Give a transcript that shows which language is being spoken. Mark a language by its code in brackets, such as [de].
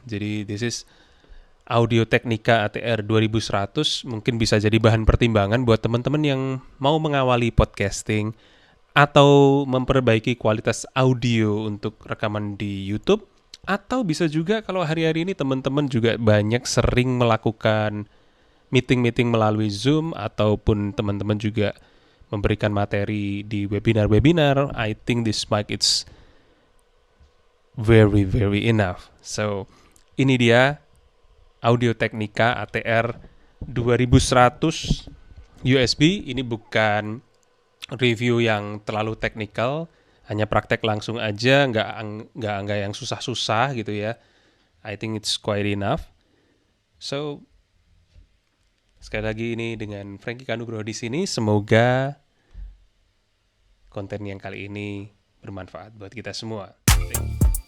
[id] Jadi [en] this is [id] Audio-Technica ATR 2100, mungkin bisa jadi bahan pertimbangan buat teman-teman yang mau mengawali podcasting atau memperbaiki kualitas audio untuk rekaman di YouTube. Atau bisa juga kalau hari-hari ini teman-teman juga banyak sering melakukan meeting-meeting melalui Zoom, ataupun teman-teman juga memberikan materi di webinar-webinar. [en] I think this mic it's very very enough. [id] So ini dia Audio-Technica ATR 2100 USB. Ini bukan review yang terlalu teknikal, hanya praktek langsung aja, nggak yang susah-susah gitu ya. [en] I think it's quite enough. [id] So sekali lagi ini dengan Frankie Kanugroho di sini. Semoga konten yang kali ini bermanfaat buat kita semua. [en] Thank you.